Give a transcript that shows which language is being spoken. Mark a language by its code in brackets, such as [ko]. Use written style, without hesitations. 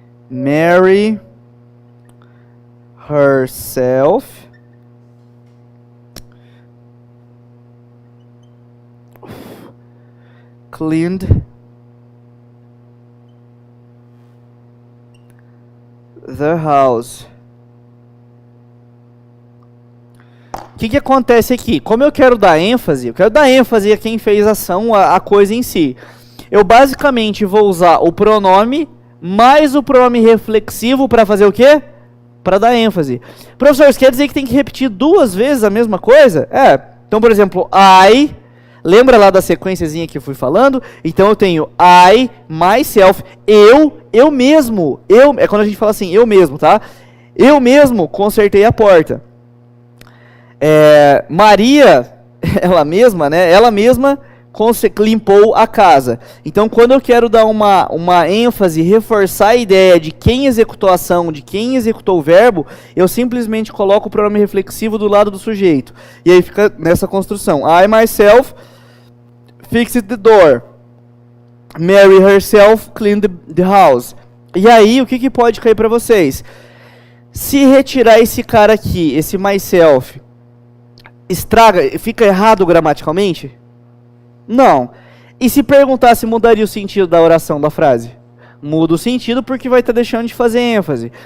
[en] Mary herself cleaned the house. [pt] O que acontece aqui? Como eu quero dar ênfase, a quem fez a ação, a coisa em si. Eu basicamente vou usar o pronome mais o pronome reflexivo para fazer o quê? Para dar ênfase. Professor, isso quer dizer que tem que repetir 2 vezes a mesma coisa? Então, por exemplo, I, lembra lá da sequenciazinha que eu fui falando? Então eu tenho I, myself, eu mesmo, é quando a gente fala assim, eu mesmo, tá? Eu mesmo consertei a porta. Maria, ela mesma, né? Ela mesma limpou a casa. Então, quando eu quero dar uma ênfase, reforçar a ideia de quem executou a ação, de quem executou o verbo, eu simplesmente coloco o pronome reflexivo do lado do sujeito. E aí fica nessa construção. [en] I, myself, fixed the door. Mary herself cleaned the house. [pt] E aí, o que pode cair para vocês? Se retirar esse cara aqui, esse myself, fica errado gramaticalmente? Não. E se perguntar se mudaria o sentido da oração, da frase? Muda o sentido porque vai estar deixando de fazer ênfase.